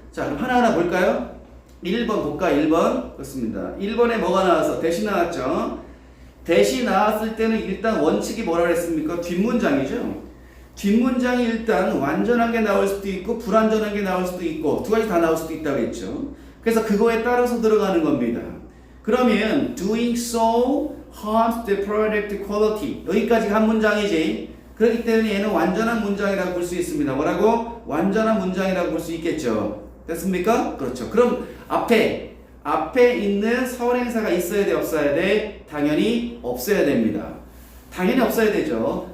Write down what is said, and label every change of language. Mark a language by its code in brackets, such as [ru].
[ko] 자, 그럼 하나하나 볼까요? 1번 볼까? 1번. 그렇습니다. 1번에 뭐가 나와서 대시 나왔죠. 대시 나왔을 때는 일단 원칙이 뭐라 그랬습니까? 뒷문장이죠. 뒷문장이 일단 완전하게 나올 수도 있고 불완전하게 나올 수도 있고 두 가지 다 나올 수도 있다고 했죠. 그래서 그거에 따라서 들어가는 겁니다. [en] 그러면 doing so harms the product quality. [ko] 여기까지가 한 문장이지. 그렇기 때문에 얘는 완전한 문장이라고 볼 수 있습니다. 뭐라고? 완전한 문장이라고 볼 수 있겠죠. 됐습니까? 그렇죠. 그럼 앞에 있는 선행사가 있어야 돼, 없어야 돼? 당연히 없어야 됩니다. 당연히 없어야 되죠.